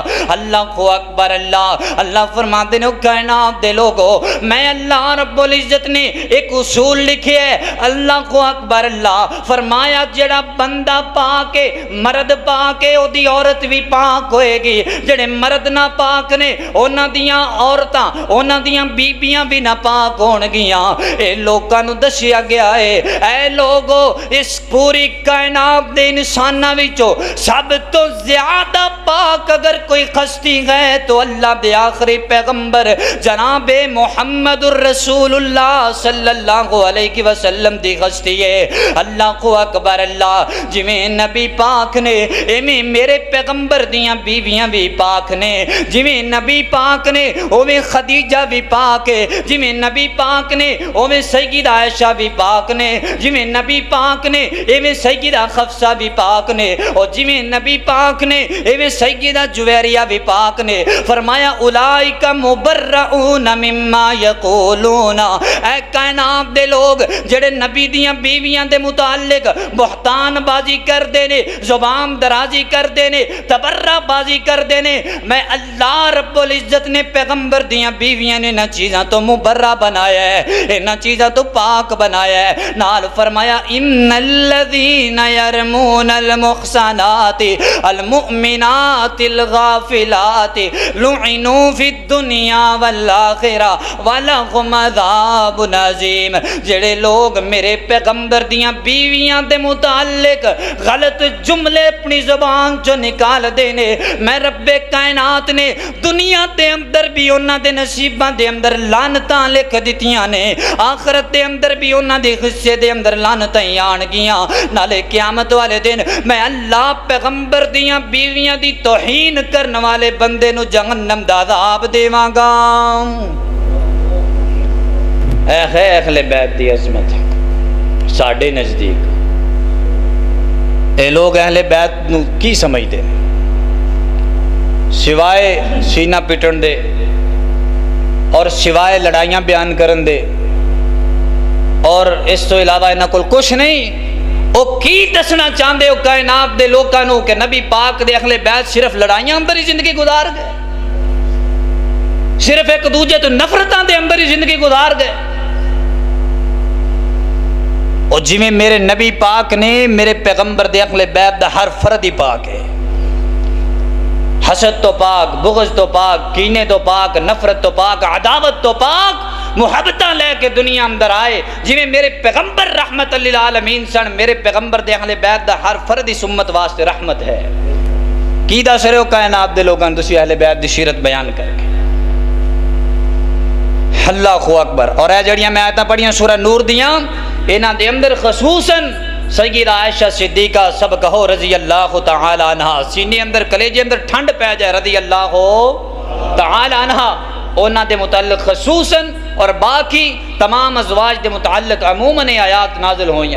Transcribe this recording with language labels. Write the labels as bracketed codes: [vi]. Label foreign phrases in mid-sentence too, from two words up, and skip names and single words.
[ar] اللہ کو اکبر اللہ۔ [pa] اللہ فرماتے ہیں کائنات دے لوگو میں اللہ رب العزت نے ایک اصول لکھے ہے۔ [ar] اللہ کو اکبر [pa] اللہ فرمایا جڑا بندہ پاکے مرد پاکے او دی عورت بھی پاک ہوئے گی، جڑے مرد نہ پاک نے اونا دیاں عورتاں اونا دیاں بیبیاں بھی نہ پاک ہون گیاں۔ اے لوگاں نو دسیا گیا ہے اے لوگو اس پوری کائنات دے انسانہ وچوں سب تو زیادہ پاک اگر کوئی ہستی ہے تو اللہ دے آخری پیغمبر جناب محمد الرسول اللہ [ar] صلی اللہ علیہ وسلم [pa] دی ہستی ہے۔ [ar] اللہ کو اکبر اللہ۔ [pa] جویں نبی پاک نے ایویں میرے پیغمبر دیاں بیویاں بھی پاک نے، جویں نبی پاک نے اویں خدیجہ بھی پاک ہے، جویں نبی پاک نے اویں سیدہ عائشہ بھی پاک نے، جویں نبی پاک نے ایویں سیدہ حفصہ بھی پاک نے، اور جویں نبی پاک نے ایویں سیدہ جویریہ بھی پاک نے۔ فرمایا [ar] اولئک مبرؤون مما یقولون، [pa] اے کائنات دے لوگ جڑے نبی دیاں بیویاں دے متعلق بہتان بازی کر دینے، زبان درازی کر دینے، تبرہ بازی کر دینے، میں اللہ رب العزت نے پیغمبر دیاں بیویاں نے نہ چیزاں تو مبرہ بنایا ہے، نہ چیزاں تو پاک بنایا ہے۔ نال فرمایا [ar] ان الذین یرمون المحصنات المؤمنات الغافلات لعنوا فی الدنیا والآخرہ ولہم عذاب عظیم۔ [pa] جڑے لوگ میرے پیغمبر دیاں بیویاں دے متعلق غلط جملے اپنی زبان جو نکال دینے، میں رب کائنات نے دنیا دے اندر بھی انہاں دے نصیباں دے اندر لعنتاں لکھ دتیاں نے، آخرت دے اندر بھی انہاں دے حصے دے اندر لعنتاں آن گیاں۔ نالے قیامت والے دن میں اللہ پیغمبر دیاں بیویاں دی توہین کرنے والے بندے نو جہنم دا عذاب دیواں گا۔ اے اہل بیت دی عظمت ساڈے نزدیک اے لوگ اہل بیت نو کی سمجھتے ہیں سوائے سینہ پٹن دے اور سوائے لڑائیاں بیان کرن دے، اور اس تو علاوہ انہاں کول کچھ نہیں۔ او کی دسنا چاہندے ہو کائنات دے لوکاں نو کہ نبی پاک دے اہل بیت صرف لڑائیاں اندر ہی زندگی گزار گئے، صرف ایک دوجے تو نفرتاں دے اندر ہی زندگی گزار گئے؟ اور جویں میرے نبی پاک نے میرے پیغمبر دے اہل بیت دا ہر فرد ہی پاک ہے، حسد تو پاک، بغض تو پاک، کینے تو پاک، نفرت تو پاک، عداوت تو پاک، محبتہ لے کے دنیا اندر آئے جویں میرے پیغمبر [ar] رحمت للعالمین [pa] سن۔ میرے پیغمبر دے اہل بیت دا ہر فرد اس امت واسطے رحمت ہے۔ کی دس رہے ہو کائنات دے لوگاں تسی اہل بیت دی سیرت بیان کر کے؟ [ar] اللہ اکبر۔ [pa] اور اے جڑیاں میں آیتاں پڑھیاں سورہ نور دیاں، انہاں دے اندر خصوصاً سیدہ عائشہ صدیقہ سب کہو [ar] رضی اللہ تعالی عنہ، [pa] سینے اندر کلیجے اندر ٹھنڈ پہ جائے [ar] رضی اللہ تعالی عنہ [pa] اونا دے متعلق خصوصاً اور باقی تمام ازواج دے متعلق عموماً آیات نازل ہوئیاں.